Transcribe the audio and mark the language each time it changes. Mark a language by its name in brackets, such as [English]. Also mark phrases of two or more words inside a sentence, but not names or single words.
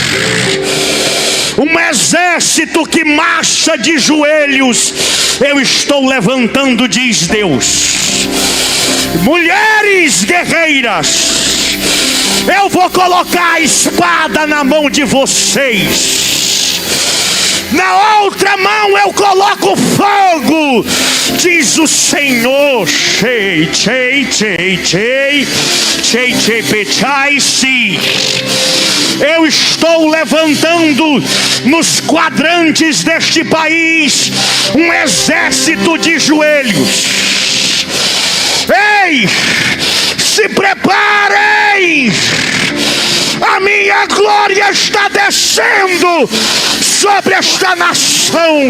[Portuguese] Um exército que marcha de joelhos eu estou levantando, diz Deus. Mulheres guerreiras, eu vou colocar a espada na mão de vocês, na outra mão eu coloco fogo, diz o Senhor. Chei, chei, chei, chei, chei, chei, pechai, si. Eu estou levantando nos quadrantes deste país um exército de joelhos. Ei, se preparem, a minha glória está descendo sobre esta nação.